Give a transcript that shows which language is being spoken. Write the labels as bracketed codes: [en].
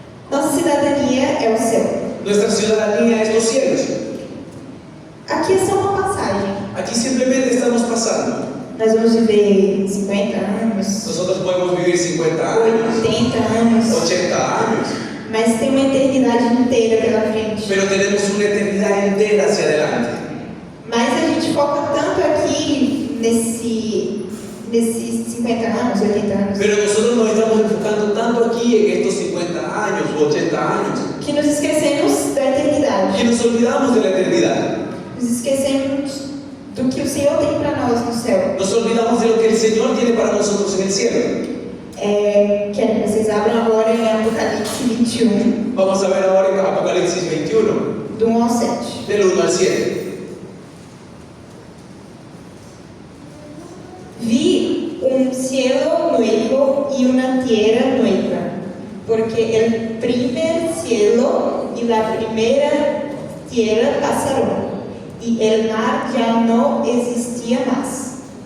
[pt] Nossa cidadania é o céu. [es] Nuestra ciudadanía es los cielos. [pt] Aqui é só uma passagem. [es] Aquí simplemente estamos pasando. [pt] Nós vamos viver 50 anos, [es] Nosotros podemos vivir 50 años, [pt] 80 anos, [es] 80 años, [pt] mas tem uma eternidade inteira pela frente. [es] pero tenemos una eternidad entera hacia adelante. [pt] Mas a gente foca tanto aqui nesses 50 anos, 80 anos, [es] Pero nosotros nos estamos enfocando tanto aquí en estos 50 años o 80 años [pt] que nos esquecemos da eternidade. [es] que nos olvidamos de la eternidad. [pt] Nos esquecemos do que o Senhor tem para nós no céu. [es] Nos olvidamos de lo que el Señor tiene para nosotros en el cielo. [pt] Quero que vocês abram agora em Apocalipse 21, [es] Vamos a ver ahora en Apocalipsis 21, [pt] do 1 ao 7. [es] del 1 al 7. Vi un cielo nuevo y una tierra nueva, porque el primer cielo y la primera tierra pasaron, y el mar ya no existía más.